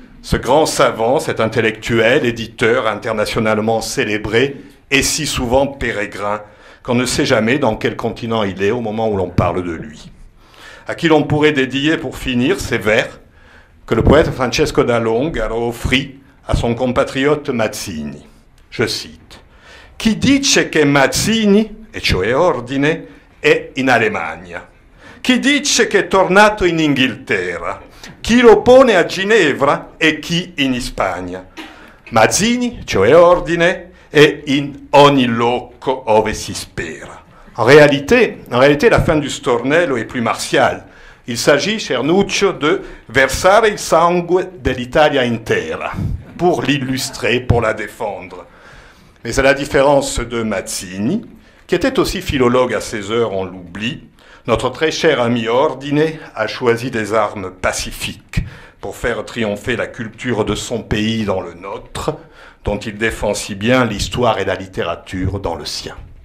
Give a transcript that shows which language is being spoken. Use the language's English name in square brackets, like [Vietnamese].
[French] Ce grand savant, cet intellectuel, éditeur internationalement célébré et si souvent pérégrin, qu'on ne sait jamais dans quel continent il est au moment où l'on parle de lui. À qui l'on pourrait dédier pour finir ces vers que le poète Francesco d'Allongaro offrit à son compatriote Mazzini. Je cite: [Italian] Chi dice che Mazzini, e cioè Ordine, è in Alemagna? Chi dice che è tornato in Inghilterra? Chi lo pone a Ginevra e chi in Spagna? Mazzini, cioè Ordine, è in ogni loco ove si spera. [French] En réalité, la fin du stornello est plus martiale. Il s'agit, cher Nuccio, de [Italian] versare il sangue dell'Italia intera, [French] pour l'illustrer, pour la défendre. Mais à la différence de Mazzini, qui était aussi philologue à ses heures, on l'oublie, notre très cher ami Ordine a choisi des armes pacifiques pour faire triompher la culture de son pays dans le nôtre, dont il défend si bien l'histoire et la littérature dans le sien.